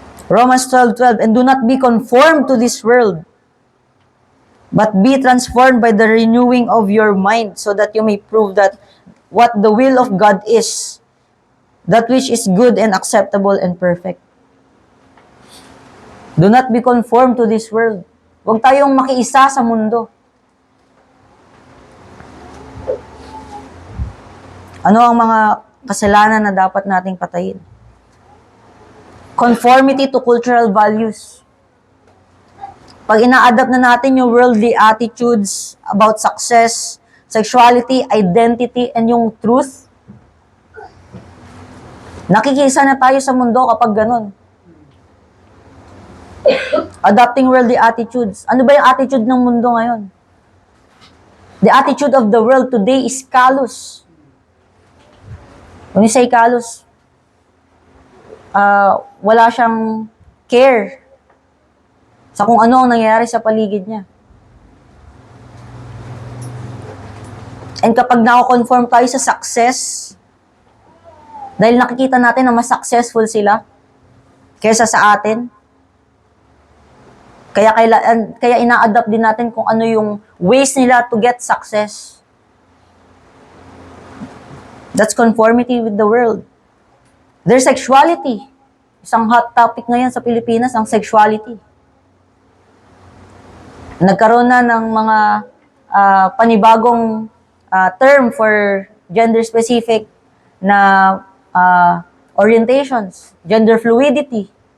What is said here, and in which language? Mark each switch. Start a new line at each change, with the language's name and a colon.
English: Romans 12:12, and do not be conformed to this world, but be transformed by the renewing of your mind, so that you may prove that what the will of God is, that which is good and acceptable and perfect. Do not be conformed to this world.
Filipino: Huwag tayong makiisa sa mundo. Ano ang mga kasalanan na dapat nating patayin?
English: Conformity to cultural values.
Filipino: Pag ina-adapt na natin yung
English: worldly attitudes about success, sexuality, identity, and
Filipino: yung truth, nakikisa na tayo sa mundo kapag ganun.
English: Adopting worldly attitudes.
Filipino: Ano ba yung attitude ng mundo ngayon?
English: The attitude of the world today is callous. When you say callous,
Filipino: wala siyang care sa kung ano ang nangyayari sa paligid niya. And kapag nako-conform tayo sa success, dahil nakikita natin na mas successful sila kaysa sa atin, kaya ina-adapt din natin kung ano yung ways nila
English: to get success. That's conformity with the world. Their sexuality.
Filipino: Isang hot topic ngayon sa Pilipinas, ang sexuality. Nagkaroon na ng mga panibagong term for gender-specific na orientations, gender fluidity.